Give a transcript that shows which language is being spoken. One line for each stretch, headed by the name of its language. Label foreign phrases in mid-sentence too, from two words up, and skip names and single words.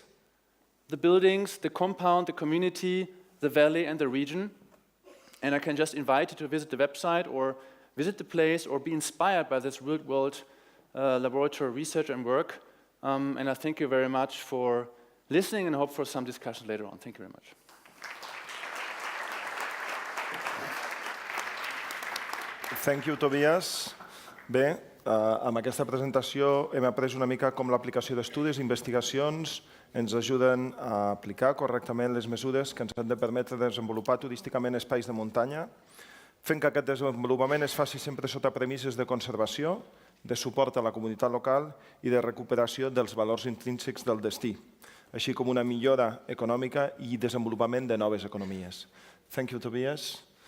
English: The buildings, the compound, the community, the valley and the region, and I can just invite you to visit the website or visit the place or be inspired by this real-world laboratory research and work. And I thank you very much for listening and hope for some discussion later on. Thank you very much. Thank you, Tobias.
Catalan: Bé, amb aquesta presentació hem après una mica com l'aplicació d'estudis i investigacions ens ajuden a aplicar correctament les mesures que ens han de permetre desenvolupar turísticament espais de muntanya, fent que aquest desenvolupament es faci sempre sota premisses de conservació, de suport a la comunitat local i de recuperació dels valors intrínsecs del destí, així com una millora econòmica i desenvolupament de noves economies.
English: Thank you, Tobias.